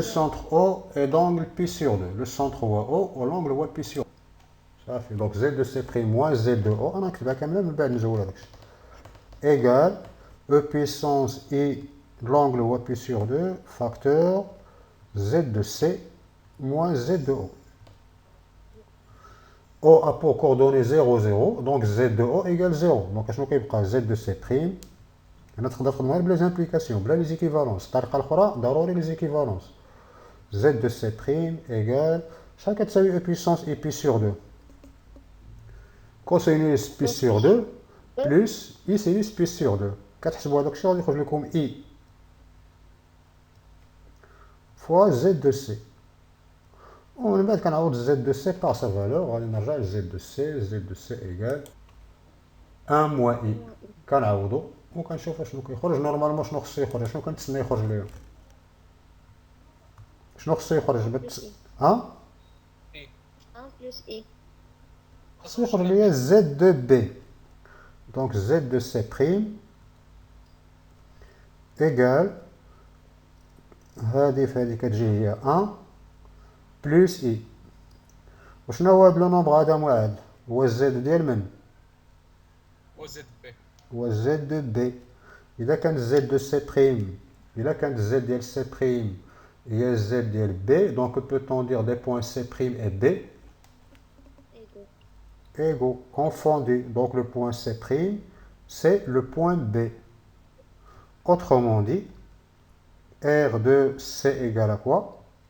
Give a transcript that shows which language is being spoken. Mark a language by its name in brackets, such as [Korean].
[French] centre O est d'angle pi sur 2. Le centre [Arabic] هو [French] O والangle هو pi sur 2. [Arabic] صافي دونك [French] Z de C prime moins Z de O [Arabic] انا نكتبها كامله من بعد نزول هذاكشي. [French] Égal E puissance I l'angle هو pi sur 2 facteur Z de C moins Z de O. O a pour coordonnée 0, 0, donc Z de O égale 0. Donc [Arabic] اشنو كيبقى [French] Z de C prime. [Arabic] هنا تقدر تخدمها بلا زامبليكاسيون بلا لي زيكيفالونس. الطريقه الاخرى ضروري لي زيكيفالونس. [French] Z de C prime égale [Arabic] شحال كتساوي [French] E puissance I pi sur 2 cosinus pi sur 2 plus I sinus pi sur 2. [Arabic] كتحسبوا هذاك الشيء غادي يخرج لكم I fois Z de C. ومن بعد كنعوض Z de C [French] par sa valeur [Arabic] غادي نرجع ل Z de C. [French] Z de C égale 1 moins I. [Arabic] كنعوضو وكنشوفوا شنو كيخرج. نورمالمون شنو خصو يخرج؟ شنو كنتسنى يخرج ليا؟ شنو خصو يخرج ها؟ 1 بلس اي خصو يخرج ليا Z de B. دونك [French] Z de C prime égal [Arabic] هادي في هادي كتجي هي 1 بلس I. وشنو هو هاد لو نومبر هذا معاد؟ هو الزد ديال من؟ هو زد بي. هو زد دو بي. إذا كانت زد دو سي بريم، إذا كانت زد ديال سي بريم هي زد ديال بي، دونك [French] peut-on dire des points C prime et B ايجو. égaux, confondus. Donc le point C prime, c'est le point B. Autrement dit, R de C égale à quoi?